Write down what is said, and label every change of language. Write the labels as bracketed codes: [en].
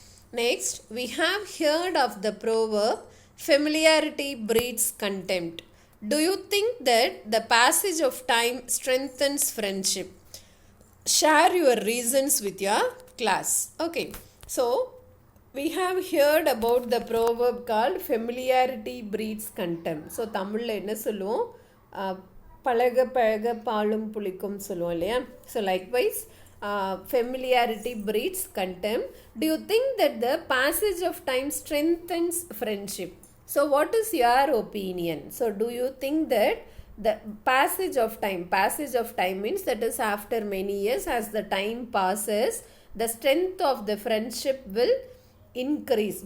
[en] Next, we have heard of the proverb, familiarity breeds contempt. Do you think that the passage of time strengthens friendship? Share your reasons with your class. Okay, so we have heard about the proverb called familiarity breeds contempt. So [ta] தமிழ்ல என்ன சொல்லுவோம், பழக பழக பாலும் புளிக்கும் சொல்லுவோம் இல்லையா? [en] So likewise, familiarity breeds contempt. Do you think that the passage of time strengthens friendship? So what is your opinion? So do you think that the passage of time means that is after many years, as the time passes, the strength of the friendship will increase?